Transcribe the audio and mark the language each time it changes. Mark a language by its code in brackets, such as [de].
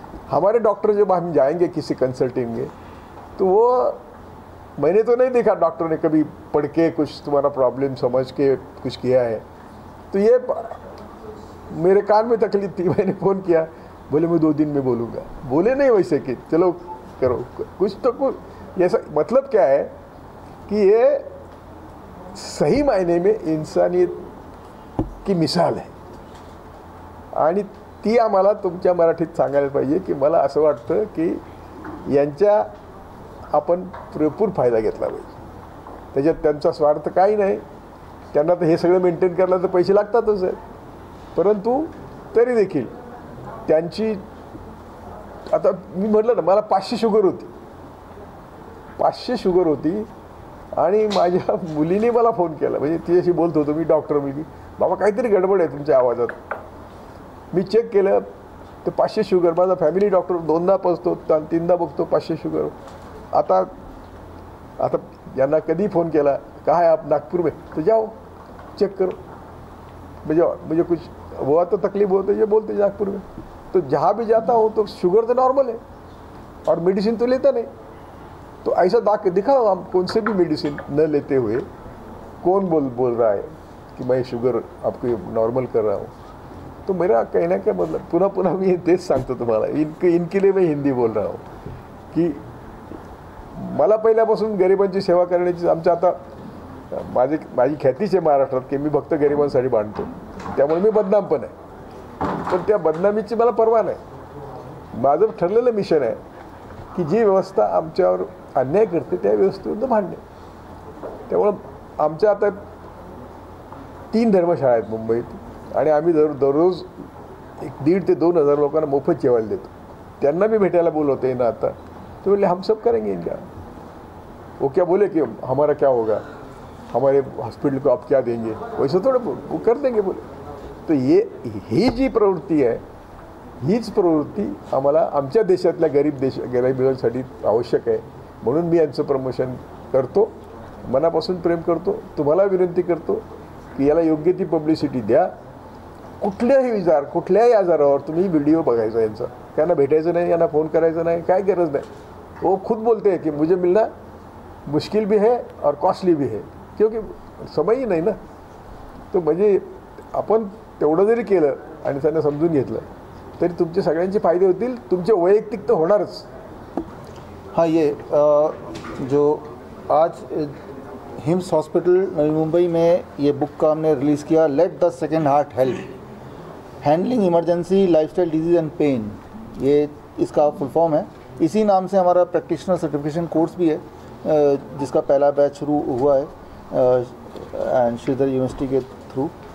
[hi] हमारे डॉक्टर जब हम जाएंगे किसी कंसल्टिंग में, तो वो, मैंने तो नहीं देखा डॉक्टर ने कभी पढ़ के कुछ तुम्हारा प्रॉब्लम समझ के कुछ किया है. तो ये मेरे कान में तकलीफ थी, मैंने फ़ोन किया, बोले मैं 2 दिन में बोलूँगा. बोले नहीं वैसे कि चलो करो कुछ तो कुछ. ऐसा मतलब क्या है कि ये सही मायने में इंसानियत की मिसाल [mr] आहे आणि ती आम्हाला तुमच्या मराठीत सांगायला पाहिजे की मला असं वाटतं की यांच्या आपण पुरेपूर फायदा घेतला पाहिजे. त्याच्यात त्यांचा स्वार्थ काही नाही, त्यांना तर हे सगळं मेंटेन करायला तर पैसे लागतातच आहेत. परंतु तरी देखील त्यांची, आता मी म्हटलं ना मला 500 शुगर होती, 500 शुगर होती आणि माझ्या मुलीने मला फोन केला, म्हणजे तिच्याशी बोलत होतो मी, डॉक्टर मुलगी, बाबा काहीतरी गडबड आहे तुमच्या आवाजात. मी चेक केलं तर 500 शुगर. माझा फॅमिली डॉक्टर 2दा बघतो 3दा बघतो 500 शुगर. आता यांना कधी फोन केला, [hi] कहा है आप नागपुर में, तो जाओ चेक करो, मुझे कुछ हुआ तो तकलीफ हो तो ये बोलते नागपुर में. तो जहाँ भी जाता हूँ तो शुगर तो नॉर्मल है और मेडिसिन तो लेता नहीं. तो ऐसा दिखाओ हम कौन से भी मेडिसिन न लेते हुए कौन बोल रहा है कि मैं शुगर आपको नॉर्मल कर रहा हूँ. [mr] तो मेरा कहना क्या मतलब, पुन्हा मी तेच सांगतो तुम्हाला, [hi] इनके लिए मैं हिंदी बोल रहा हूँ [mr] की मला पहिल्यापासून गरिबांची सेवा करण्याची, आमच्या आता माझी ख्यातीच आहे महाराष्ट्रात की मी फक्त गरिबांसाठी बांधतो, त्यामुळे मी बदनाम पण आहे. पण त्या बदनामीची मला पर्वा नाही. माझं ठरलेलं मिशन आहे की जी व्यवस्था आमच्यावर अन्याय करते त्या व्यवस्थेविरुद्ध भांडणे. त्यामुळं आमच्या आता 3 धर्मशाळा आहेत मुंबईत आणि आम्ही दररोज 1,500 ते 2,000 लोकांना मोफत जेवायला देतो. त्यांना मी भेटायला बोलवते ना आता, [hi] तो बोले हम सब करेंगे इनका. वो क्या बोले कि हमारा क्या होगा, हमारे हॉस्पिटल को आप क्या देंगे, वैसे थोड़े वो कर देंगे बोले. [mr] तो ही जी प्रवृत्ती आहे, हीच प्रवृत्ती आम्हाला आमच्या देशातल्या गरिबांसाठी आवश्यक आहे. म्हणून मी यांचं प्रमोशन करतो, मनापासून प्रेम करतो. तुम्हाला विनंती करतो की याला योग्य ती पब्लिसिटी द्या. कुठल्याही आजारावर तुम्ही व्हिडिओ बघायचा यांचा, त्यांना भेटायचं नाही, यांना फोन करायचा नाही, काय गरज नाही. [hi] वो खुद बोलते हैं कि मुझे मिलना मुश्किल भी है और कॉस्टली भी है, क्योंकि समय ही नाही ना. [mr] तो म्हणजे आपण तेवढं जरी केलं आणि त्यांना समजून घेतलं तरी तुमचे सगळ्यांचे फायदे होतील, तुमचे वैयक्तिक तर होणारच. [hi] हाँ, ये जो आज हिम्स हॉस्पिटल नवी मुंबई में ये बुक का हमने रिलीज़ किया, let the second heart help. Handling emergency lifestyle disease and pen, ये इसका फुल फॉर्म है। इसी नाम से हमारा प्रैक्टिशनर सर्टिफिकेशन कोर्स भी है, जिसका पहला बैच शुरू हुआ है एंड श्रीधर यूनिवर्सिटी के थ्रू।